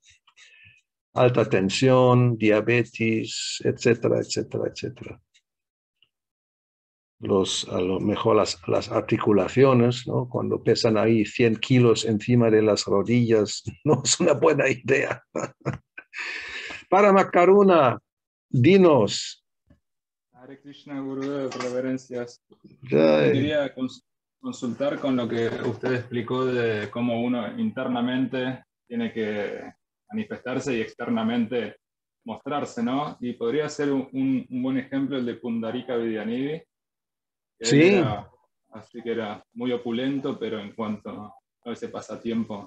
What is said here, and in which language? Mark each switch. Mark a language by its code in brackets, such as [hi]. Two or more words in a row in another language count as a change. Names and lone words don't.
[es] Alta tensión, diabetes, etcétera, etcétera, etcétera. a lo mejor las articulaciones, ¿no? Cuando pesan ahí 100 kilos encima de las rodillas, no es una buena idea. Parama Karuna, dinos. [sa] Hare Krishna, [es] Gurudev, reverencias. Jai. Quería consultar con lo que usted explicó de cómo uno internamente tiene que manifestarse y externamente mostrarse, ¿no? Y podría ser un buen ejemplo el de Pundarika Vidyanidhi. Sí. Él era, así que era muy opulento, pero en cuanto a ese pasatiempo.